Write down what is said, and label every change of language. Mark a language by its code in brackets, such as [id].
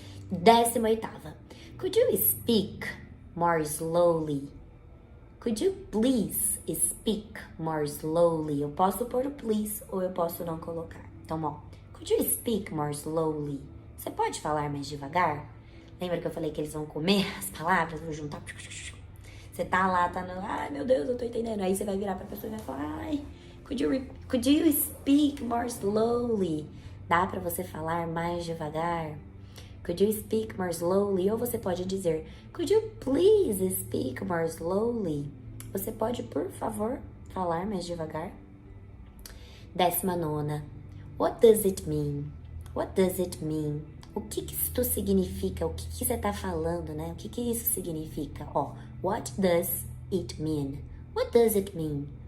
[en] 18ª. Could you speak more slowly? Could you please speak more slowly? [pt] Eu posso pôr o please ou eu posso não colocar. [en] Então, ó, could you speak more slowly? [pt] Você pode falar mais devagar? Lembra que eu falei que eles vão comer as palavras? Vou juntar. Você tá lá, tá no... Ai, meu Deus, eu tô entendendo. Aí você vai virar pra pessoa e vai falar... [en] Ai, could you speak more slowly? [pt] Dá pra você falar mais devagar? [en] Could you speak more slowly? [pt] Ou você pode dizer... [en] Could you please speak more slowly? [pt] Você pode, por favor, falar mais devagar? [en] 19ª. What does it mean? What does it mean? [pt] O que isto significa? O que você tá falando, né? O que isso significa? [en] Ó, what does it mean? What does it mean?